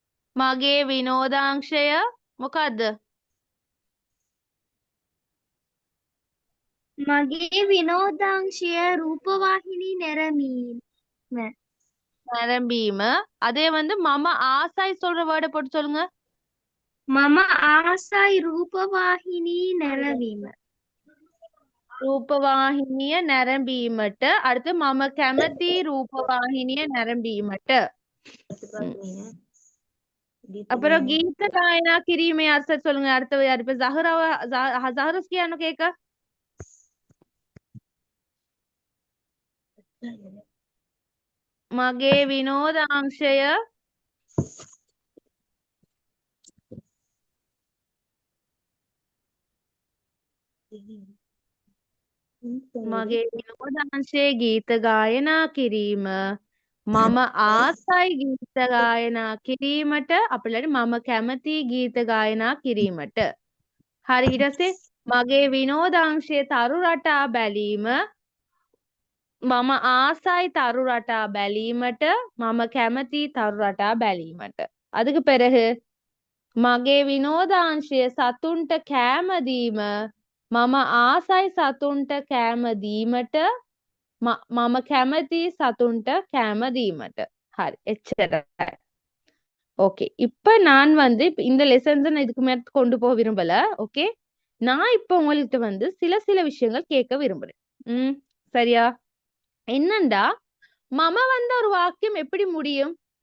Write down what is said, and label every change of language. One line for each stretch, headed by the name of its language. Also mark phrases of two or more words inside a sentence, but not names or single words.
Sinhala: මගේ විනෝදාංශය මොකද්ද? මගේ විනෝදාංශය රූපවාහිනී නැරඹීම. நரம்பீம.
Tamil: அதே வந்து
Sinhala: මම ආසයි
Tamil: சொல்ற வேர்டை போட்டு சொல்லுங்க.
Sinhala: මම ආසයි රූපවාහිනී නැරඹීම. රූපවාහිනිය නැරඹීමට. அடுத்து මම කැමති රූපවාහිනිය නැරඹීමට.
Tamil: அப்புறம்
Sinhala: ගීත ගායනා කිරීමේ
Tamil: அர்த்தம் சொல்லுங்க. அடுத்தது யார்? இப்ப ஜஹரஸ் கியானு கேக்க.
Sinhala: මගේ විනෝදාංශය මගේ විනෝදාංශයේ ගීත ගායනා කිරීම. මම ආසයි ගීත ගායනා කිරීමට. අපිට මම කැමති ගීත ගායනා කිරීමට. හරි ඊට පස්සේ මගේ විනෝදාංශයේ තරු රටා බැලීම. මම ආසයි තරු රටා බැලීමට. මම කැමති තරු රටා බැලීමට.
Tamil: அதுக்கு பிறகு
Sinhala: මගේ විනෝදාංශය සතුන්ට කෑම දීම. මම ආසයි සතුන්ට කෑම දීමට. මම කැමති සතුන්ට කෑම දීමට.
Tamil: හරி எச்சரிக்கை. ஓகே இப்ப நான் வந்து இந்த லெசன்ஸ் நான் இதுக்கு மேல கொண்டு போக விரும்பல. ஓகே நான் இப்ப உங்கள்கிட்ட வந்து சில விஷயங்கள் கேட்க விரும்புறேன். சரியா? என்னண்டா மம வந்த ஒரு வாக்கியம் எப்படி முடியும்?